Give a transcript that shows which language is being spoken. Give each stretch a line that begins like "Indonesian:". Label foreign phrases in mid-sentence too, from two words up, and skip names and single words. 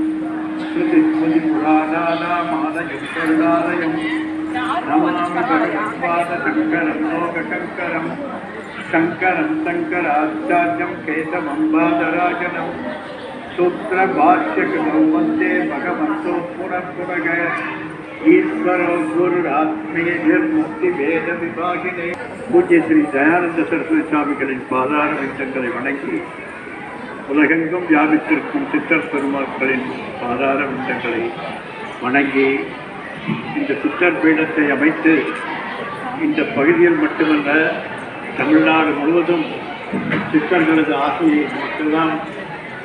Sanskrit: श्रुतिस्मृतिपुराणानामालयं करुणालयं नमामि भगवत्पादशङ्करं लोकशङ्करं शङ्करं शङ्कराचार्यं केशवं बादराजनम् सूत्र भाष्यकृतौ वन्दे भगवन्तो पुनः पुनः ईश्वरो गुरुरात्मेयर्मुक्तिभेद विभागिने पूज्य श्री दयानंद सरस्वती
Tamil: स्वामिகளின் பாதார விந்தங்களை வணங்கி உலகெங்கும் வியாபித்திருக்கும் சித்தர் பெருமக்களின் பாதார விந்தங்களை வணங்கி இந்த சித்தர் பீடத்தை அமைத்து இந்த பகுதியில் மட்டுமல்ல தமிழ்நாடு முழுவதும் சித்தர்களது ஆசையை மக்கள்தான்